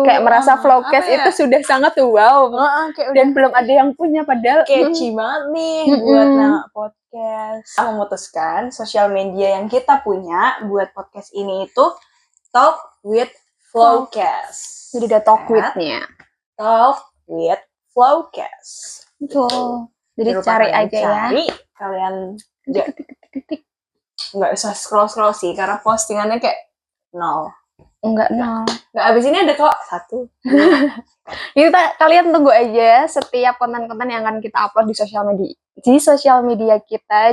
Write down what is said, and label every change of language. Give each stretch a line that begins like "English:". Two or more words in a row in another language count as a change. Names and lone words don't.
Indonesian: kayak merasa Vlogcast itu sudah sangat wow. Dan belum ada yang punya, padahal catchy banget nih buat nama podcast. Kita memutuskan sosial media yang kita punya buat podcast ini itu Talk with Flowcast. Jadi ada talk At with-nya. Talk with Flowcast. Betul. Jadi Jangan lupa cari kalian aja cari, ya. Kalian Titik. nggak usah scroll sih karena postingannya kayak 0. Enggak, no. Nggak, abis ini ada kok 1. Kalian tunggu aja setiap konten-konten yang akan kita upload di sosial media kita.